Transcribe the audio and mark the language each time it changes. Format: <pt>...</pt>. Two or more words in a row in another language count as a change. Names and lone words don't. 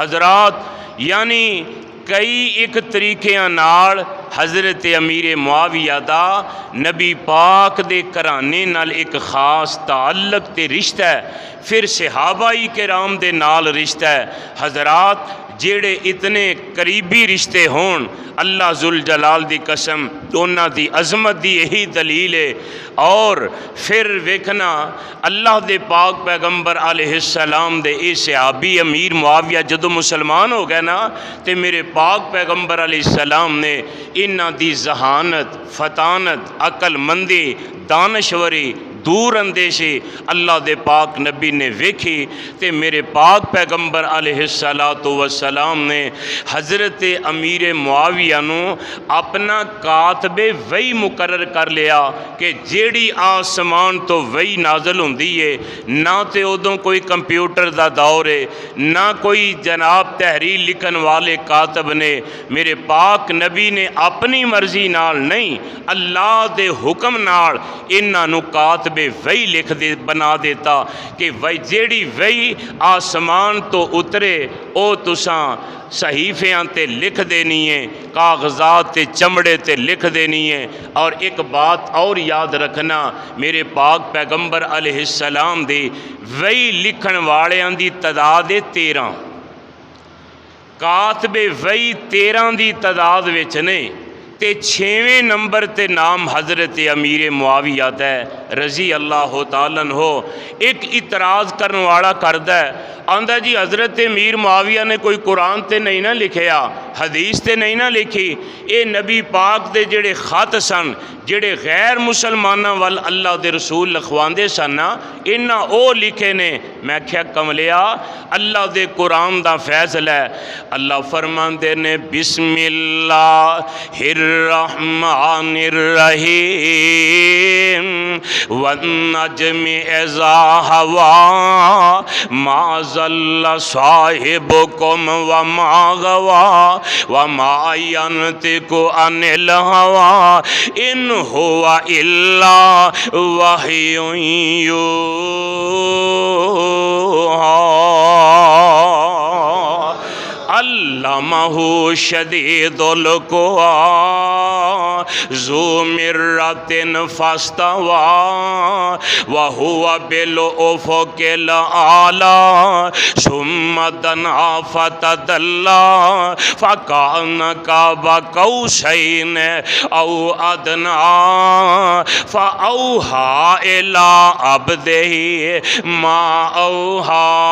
<pa>حضرات یعنی کئی ایک طریقے نال حضرت امیر معاویہ دا نبی پاک دے کرانے نال ایک خاص تعلق تے رشتہ ہے، پھر صحابہ کرام دے نال رشتہ ہے۔ حضرات جیڑے اتنے قریبی رشتے ہون اللہ ذوالجلال دی قسم انہاں دی عظمت دی یہی دلیل ہے۔ اور پھر ویکھنا اللہ دے پاک پیغمبر علیہ السلام دے اے صحابی امیر معاویہ جدو مسلمان ہو گئے نا تے میرے پاک پیغمبر علیہ السلام نے انہاں دی ذہانت، فطانت، عقل مندی، دانشوری، دور اندیشی اللہ دے پاک نبی نے ویکھی تے میرے پاک پیغمبر علیہ السلام نے حضرت امیر معاویہ نو اپنا کاتب وحی مقرر کر لیا کہ جیڑی آسمان تو وحی نازل ہوندی ہے، نہ تے ادوں کوئی کمپیوٹر دا دور ہے، نہ کوئی جناب تحریر لکھن والے کاتب نے، میرے پاک نبی نے اپنی مرضی نال نہیں اللہ دے حکم نال انہاں نو کاتب وحی لکھ دے بنا دیتا کہ جیڑی وحی آسمان تو اترے او تساں صحیفیاں تے لکھ دینی ہے، کاغذات تے چمڑے تے لکھ دینی ہے۔ اور ایک بات اور یاد رکھنا، میرے پاک پیغمبر علیہ السلام دی وحی لکھن والیاں دی تعداد 13، کاتب وحی 13 دی تعداد وچ نے، تے 6ویں نمبر تے نام حضرت امیر معاویہ ہے</pa> <ar>رضی اللہ تعالیٰ عنہ۔</ar> <pa>ایک اعتراض کرنے والا کردہ ہے، آندہ جی حضرت امیر معاویہ نے کوئی قرآن تے نہیں نہ لکھیا، حدیث تے نہیں نہ لکھی، اے نبی پاک دے جڑے خط سن جڑے غیر مسلمانہ وال اللہ دے رسول لکھواندے سن انہاں او لکھے نے۔ میں کہا کملیا اللہ دے قرآن دا فیصل ہے، اللہ فرماندے نے</pa> <ar>بسم اللہ الرحمن الرحیم والنجم اذا ہوا ما ضل صاحبکم وما غوا وما ینطق عن الہوا ان ہوا الا وحی یوحی علمہ شدید القویٰ ذو مرۃ فاستوى وهو بالافق الاعلى ثم دنا فتدلى فكان قاب قوسين او ادنى فاوحى الى عبده ما اوحى۔</ar>